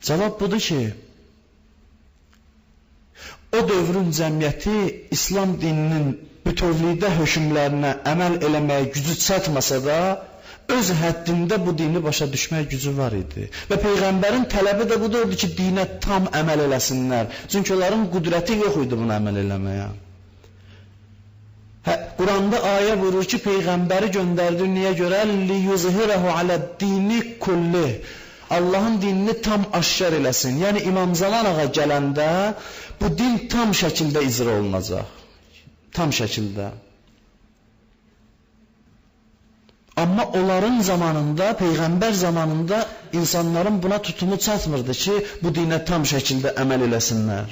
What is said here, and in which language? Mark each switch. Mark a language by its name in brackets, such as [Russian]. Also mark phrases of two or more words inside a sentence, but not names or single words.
[Azerbaijani] Cavab budur ki, o dövrün cəmiyyəti İslam dininin bütövlükdə hökmlərinə əməl eləməyə gücü çatmasa da, öz həddində bu dini başa düşmək gücü var idi. Və Peyğəmbərin tələbi də budur ki, dinə tam əməl eləsinlər. Çünki onların qüdrəti yox idi buna əməl eləməyə. Quranda ayə buyurur ki, Peyğəmbəri göndərdi niyə görə? [Arabic] لِيُزْهِرَهُ عَلَى الدِّينِ كُلِّهِ [Azerbaijani] Allahın dinini tam aşkar eləsin. Yəni İmam Zaman ağa gələndə bu din tam şəkildə icra olunacaq. Tam şəkildə. Amma onların zamanında, Peyğəmbər zamanında insanların buna tutumu çatmırdı ki, bu dinə tam şəkildə əməl eləsinlər.